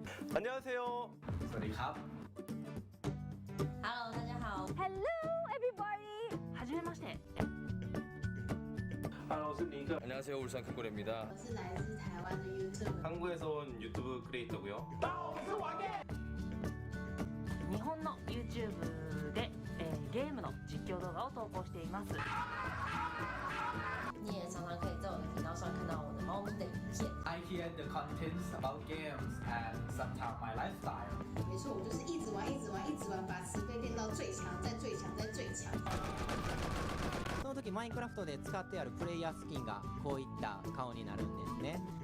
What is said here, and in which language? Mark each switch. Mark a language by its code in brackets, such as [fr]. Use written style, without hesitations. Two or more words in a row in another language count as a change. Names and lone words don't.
[ko] 안녕하세요. [th] สวัสดีครับ [zh] Hello，大家好。 [en] Hello everybody はじめまして [zh] Hello，我是尼克， [ko] 안녕하세요 울산 큰고래입니다. [zh] 我是来自台湾的 YouTube。 [ko] 한국에서 온 유튜브 크리에이터고요. [ja] 日本の YouTube で、ゲームの実況動画を投稿しています。 [zh] 你也常常可以在我的频道上看到我的猫咪的影片。 [en] I hear the contents about games and sometimes my lifestyle. [zh] 没错，我就是一直玩，一直玩，一直玩，把十倍练到最强，再最强，再最强。 [ja] その時マインクラフトで使ってあるプレイヤースキンがこういった顔になるんですね。